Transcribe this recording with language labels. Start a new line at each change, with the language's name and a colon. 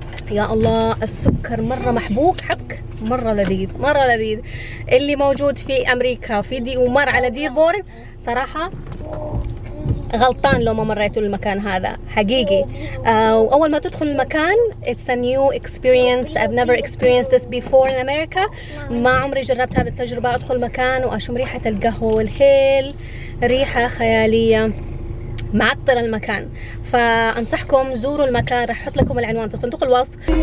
Arabic: يا الله السكر مرة محبوك حبك. مرة لذيذ. اللي موجود في أمريكا في ومر على ديربورن صراحة غلطان لو ما مريتوا المكان هذا حقيقي. وأول ما تدخل المكان
English: it's a new experience. I've never experienced this before in America.
Arabic: ما عمري جربت هذه التجربة. أدخل مكان وأشم ريحة القهوة والهيل, ريحة خيالية, معطر المكان. فأنصحكم زوروا المكان. راح أحط لكم العنوان في صندوق الوصف.